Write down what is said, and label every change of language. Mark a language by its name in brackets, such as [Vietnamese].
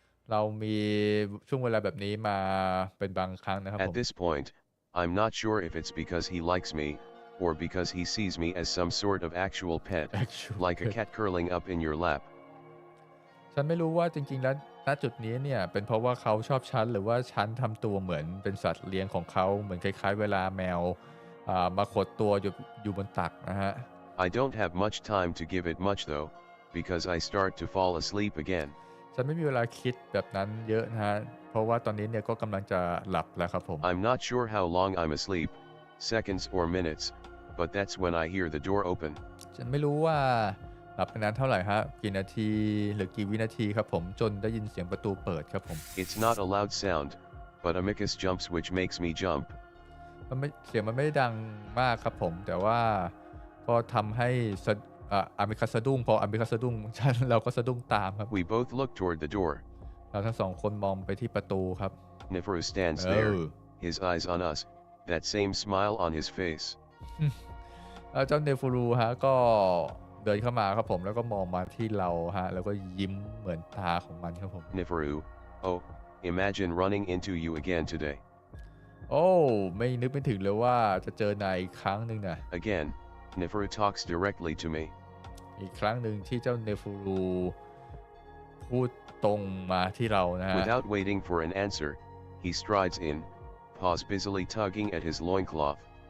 [Thai] เรามีช่วงเวลาแบบนี้มาเป็นบางครั้งนะครับผม [English] At this point, I'm not sure if it's because he likes me, or because he sees me as some sort of actual pet, like a cat curling up in your lap. [Thai] ฉันไม่รู้ว่าจริงๆแล้วณจุดนี้เนี่ยเป็นเพราะว่าเขาชอบฉันหรือว่าฉันทำตัวเหมือนเป็นสัตว์เลี้ยงของเขาเหมือนคล้ายๆเวลาแมวมาขดตัวอยู่บนตักนะฮะ [English] I don't have much time to give it much though, because I start to fall asleep again. [Thai] ฉันไม่มีเวลาคิดแบบนั้นเยอะนะฮะเพราะว่าตอนนี้เนี่ยก็กำลังจะหลับแล้วครับผม [English] I'm not sure how long I'm asleep, seconds or minutes, but that's when I hear the door open. [Thai] ฉันไม่รู้ว่าหลับไปนานเท่าไหร่ฮะกี่นาทีหรือกี่วินาทีครับผมจนได้ยินเสียงประตูเปิดครับผม [English] It's not a loud sound, but Amicus jumps which makes me jump. [Thai] เสียงมันไม่ได้ดังมากครับผมแต่ว่าก็ทำให้อามิคัสสะดุ้งพออามิคัสสะดุ้งเราก็สะดุ้งตามครับ [English] We both look toward the door. [Thai] เราทั้งสองคนมองไปที่ประตูครับ [English] Neferu stands there, his eyes on us, that same smile on his face. [Thai] เจ้าเนฟูรูฮะก็เดินเข้ามาครับผมแล้วก็มองมาที่เราฮะแล้วก็ยิ้มเหมือนตาของมันครับผม [English] Neferu, oh, imagine running into you again today. [Thai] โอ้ไม่นึกไม่ถึงเลยว่าจะเจอนายอีกครั้งหนึ่งนะ [English] Again, Neferu talks directly to me. [Thai] อีกครั้งหนึ่งที่เจ้าเนฟูรูพูดตรงมาที่เรานะฮะ [English] Without waiting for an answer, he strides in, paws busily tugging at his loincloth.